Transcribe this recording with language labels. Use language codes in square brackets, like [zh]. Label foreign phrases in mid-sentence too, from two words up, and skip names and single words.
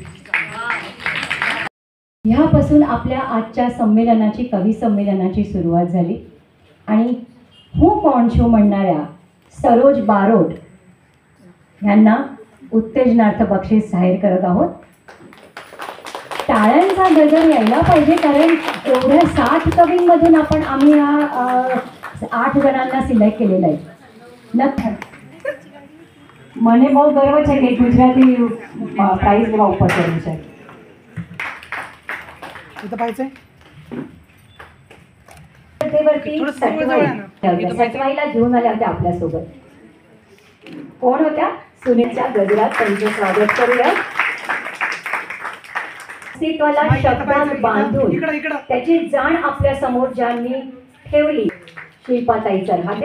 [mr] ह्यापासून आपल्या आजच्या संमेलनाची, कवी संमेलनाची सुरुवात झाली आणि हू कोण शो म्हणणाऱ्या सरोज बारोट यांना उत्तेजनार्थ बक्षीस जाहीर करत आहोत. टाळ्यांचा गजर यायला पाहिजे, कारण एवढ्या 60 कवींमधून आम्ही 8 जणांना सिलेक्ट केलेलं आहे. [gu] મને બહુ ગર્વ છે કે ગુજરાતી પ્રાઇઝ લેવા ઉપર કર્યું છે. [mr] सटवाईला घेऊन आल्या होत्या आपल्यासोबत. कोण होत्या? सुनीलच्या गजरात त्यांचं स्वागत करूया. अस्तित्वाला शब्दात बांधून त्याची जाण आपल्या समोर ज्यांनी ठेवली, शिल्पाताई चरहाटे.